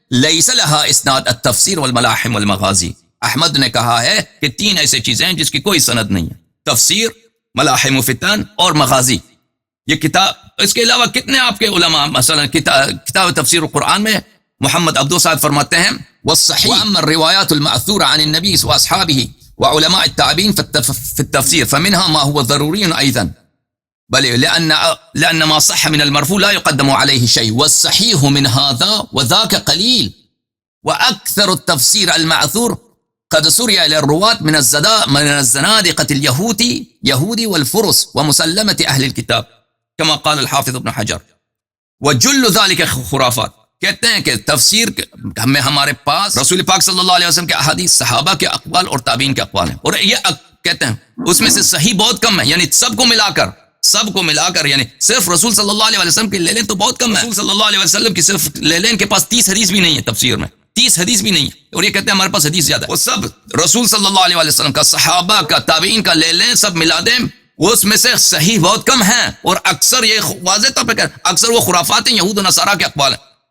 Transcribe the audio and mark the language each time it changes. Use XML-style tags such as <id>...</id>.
<ar>ليس لها اسناد، التفسير والملاحم والمغازي۔</ar> <ur>احمد نے کہا ہے کہ 3 ایسے چیزیں ہیں جس کی کوئی سند نہیں ہے، تفسیر، ملاحم و فتن اور مغازی۔ یہ کتاب، اس کے علاوہ کتنے آپ کے علماء، مثلا کتاب تفسیر القرآن میں محمد عبدو صاحب فرماتے ہیں</ur> <ar>والصحیح واما الروایات المأثورة عن النبی واصحابه وعلماء التابعین في التفسیر فمنها ما هو ضروری ايضا، بل لأن ما صح من المرفوع لا يقدم عليه شيء والصحيح من هذا وذاك قليل وأكثر التفسير المعثور قد سري إلى الرواة من الزنادقة اليهودي والفرس ومسلمة أهل الكتاب كما قال الحافظ ابن حجر وجل ذلك خرافات.</ar> <ur>کہتے ہیں کہ تفسیر ہمیں ہمارے پاس رسول پاک صلی اللہ علیہ وسلم کے احادیث، صحابہ کے اقوال اور تابعین کے اقوال ہیں، اور یہ کہتے ہیں اس میں سے صحیح بہت کم ہے، یعنی سب کو ملا کر یعنی صرف رسول صلی اللہ علیہ وسلم کی لے لیں تو بہت کم ہے. رسول صلی اللہ علیہ وسلم کی صرف لے لیں، ان کے پاس 30 حدیث بھی نہیں ہے تفسیر میں، 30 حدیث بھی نہیں ہے، اور یہ کہتے ہیں ہمارے پاس حدیث زیادہ ہے. وہ سب رسول صلی اللہ علیہ وسلم کا، صحابہ کا، تابعین کا لے لیں، سب ملا دیں، اس میں سے صحیح بہت کم ہیں، اور اکثر یہ واضح طور پہ اکثر وہ خرافات ہیں، یہود و نصارہ کے اقوال ہیں.</ur>